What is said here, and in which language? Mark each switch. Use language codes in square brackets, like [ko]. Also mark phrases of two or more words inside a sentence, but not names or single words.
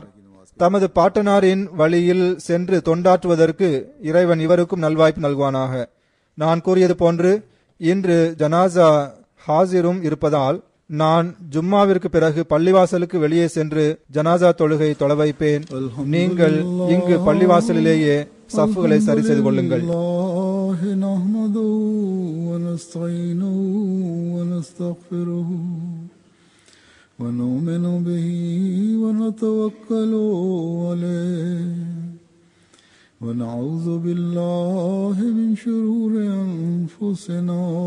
[ta] தமது பாட்டனாரின் வழியில் சென்று தொண்டாற்றுவதற்கு இறைவன் இவருக்கும் நல்வாய்ப்பு நல்குவானாக. நான் கூறியது போன்று இன்று ஜனாசா ஹாசிரும் இருப்பதால் நான் ஜும்மாவிற்கு பிறகு பள்ளிவாசலுக்கு வெளியே சென்று ஜனாசா தொழுகை தொழ வைப்பேன். நீங்கள் இங்கு பள்ளிவாசலிலேயே சஃப்களை சரி செய்து கொள்ளுங்கள். [ar] ونؤمن به ونتوكل عليه ونعوذ بالله من شرور أنفسنا